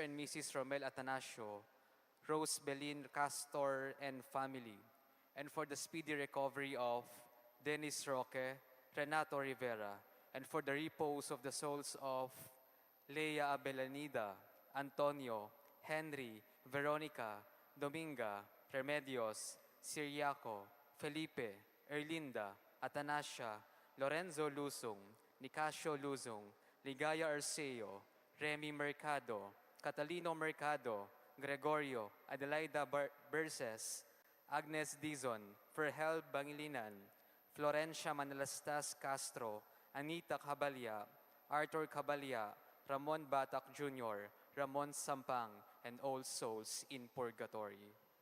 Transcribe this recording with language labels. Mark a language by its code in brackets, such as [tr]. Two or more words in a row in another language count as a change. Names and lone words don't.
[en] and Mrs. Romel Atanasio, Rose Belin Castor and family, and for the speedy recovery of Dennis Roque, Renato Rivera, and for the repose of the souls of Leia Abelanida, Antonio, Henry, Veronica, Dominga, Remedios, Siriaco, Felipe, Erlinda, Atanasia, Lorenzo Luzong, Nicasio Luzong, Ligaya Arceo, Remy Mercado, Catalino Mercado, Gregorio, Adelaida Berses, Agnes Dizon, Ferhel Bangilinan, Florencia Manalastas Castro, Anita Cabalya, Arthur Cabalya, Ramon Batak Jr., Ramon Sampang, and all souls in purgatory.